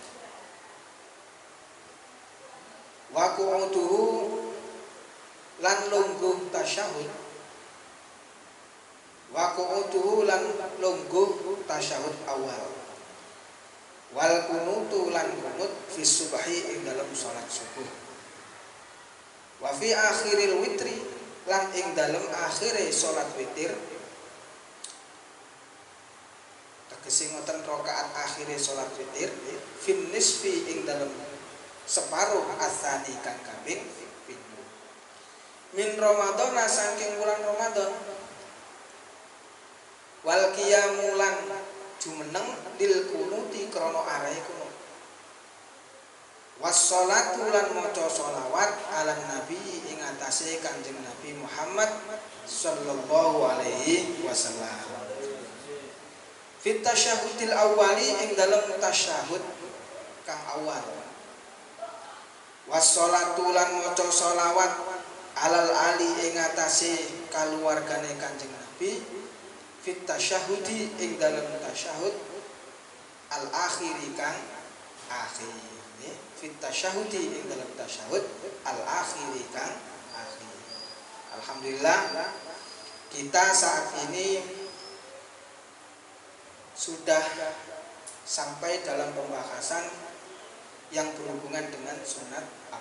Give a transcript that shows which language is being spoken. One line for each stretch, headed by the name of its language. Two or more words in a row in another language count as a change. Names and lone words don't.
Arabic: وقعوده
Javanese: lan lungguh tasyahud awal
Arabic: والقنوت
Javanese: lan kunut
Arabic: في الصبح
Javanese: ing dalam salat subuh
Arabic: وفي آخر الوتر
Javanese: lan ing dalam akhire salat witir. Tegese ngoten rakaat akhire salat witir
Arabic: في النصف
Javanese: ing dalem separuh asani kang kaping pindho
Arabic: من رمضان
Javanese: saking bulan Ramadan
Arabic: والقيام له
Javanese: jumeneng
Arabic: للقنوت
Javanese: krana arahe kunut wassalatu lan maca sholawat
Arabic: على النبي
Javanese: ing atase Kanjeng Nabi Muhammad
Arabic: صلى الله عليه وسلم في التشهد الأول
Javanese: ing dalam tasyahud kang awal wassalatu lan maca sholawat
Arabic: على الآل
Javanese: ing atase kaluwargane Kanjeng Nabi
Arabic: في التشهد
Javanese: ing dalam tasyahud
Arabic: الآخر
Javanese: kang akhir
Arabic: في التشهد
Javanese: ing dalam tasyahud
Arabic: الآخر
Javanese: kang akhir.
Indonesian: Alhamdulillah kita saat ini sudah sampai dalam pembahasan yang berhubungan dengan sunat abad.